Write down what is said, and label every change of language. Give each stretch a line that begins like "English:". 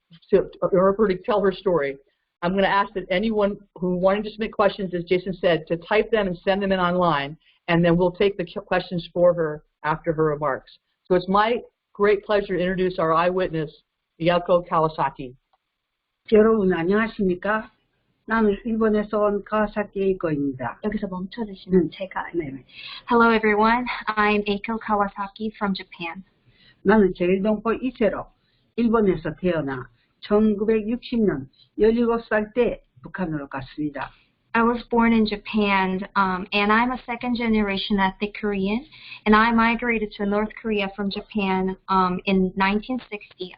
English: to tell her story. I'm going to ask that anyone who wanted to submit questions, as Jason said, to type them and send them in online, and then we'll take the questions for her after her remarks. So it's my great pleasure to introduce our eyewitness, Eiko Kawasaki.
Korean: 여러분 안녕하십니까? 나는 일본에서 온 카와사키 에이코입니다. 여기서 멈춰주시면 제가.
English: Hello everyone, I'm Eiko Kawasaki from Japan.
Korean: 나는 제일동포 2세로 일본에서 태어나 1960년 17살 때 북한으로 갔습니다.
English: I was born in Japan, and I'm a second generation ethnic Korean, and I migrated to North Korea from Japan in 1960.